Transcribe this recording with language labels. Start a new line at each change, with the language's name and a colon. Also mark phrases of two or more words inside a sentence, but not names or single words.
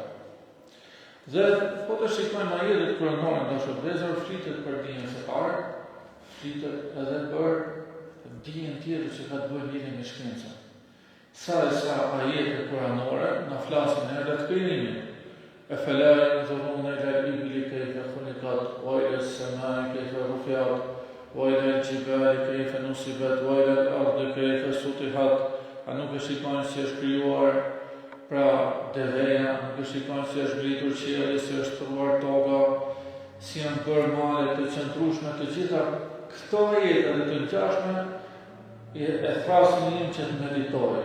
Albanian: Dhe po të shikojmë ajetet kuranore dashur vëllezër, flitet për dijen fetare, flitet edhe për dijen tjetër që ka të bëjë lidhje me shkencën. Sa ajete kuranore na flasin edhe të krijimit.
Arabic: أفلا ينظرون إلى الإبل كيف خلقت وإلى السماء كيف رفعت وإلى الجبال كيف نصبت وإلى الأرض كيف سطحت.
Albanian: A nuk e shikojnë si është krijuar pra deveja, nuk e shikojnë si është ngritur qielli, si është truar toka, si janë bërë malet të qëndrueshme, të gjitha këto ajete dhe të ngjashme e thrasin njën që të meditojë.